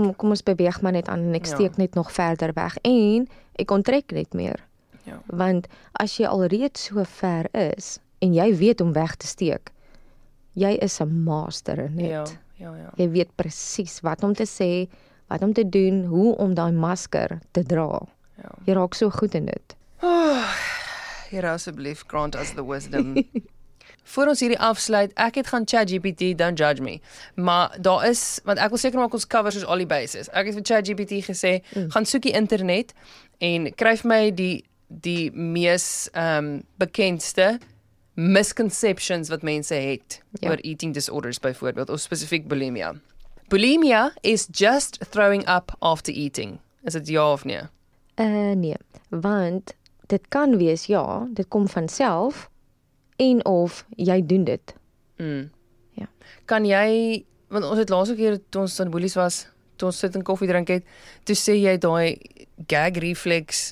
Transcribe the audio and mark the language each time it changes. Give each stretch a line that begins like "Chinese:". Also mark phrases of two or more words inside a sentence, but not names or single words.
Afrikaans: Kom ons beweeg maar net aan en ek steek net nog verder weg, en ek onttrek net meer, want as jy alreeds so ver is, en jy weet om weg te steek, jy is 'n master in dit. Ja. Jy weet presies wat om te sê, wat om te doen, hoe om daai masker te dra. Ja. Jy raak so goed in dit. Here asseblief,
English: grant us the wisdom.
Afrikaans: Voor ons hierdie afsluit, ek het gaan ChatGPT,
English: don't judge me.
Afrikaans: Maar daar is, want ek wil seker maak ons cover soos al die bases. Ek het vir ChatGPT gesê, gaan soek die internet en kry vir my die mees bekendste misconceptions wat mense het oor
English: eating disorders
Afrikaans: byvoorbeeld, of spesifiek bulimia.
English: Bulimia is just throwing up after eating.
Afrikaans: Is dit ja of nee? Nee, want dit kan wees, ja, dit kom van self, en of jy doen dit. Ja. Kan jy, want ons het laas keer toe ons in Boelies was, toe ons sit en koffie drink het, toe sê jy daai
English: gag reflex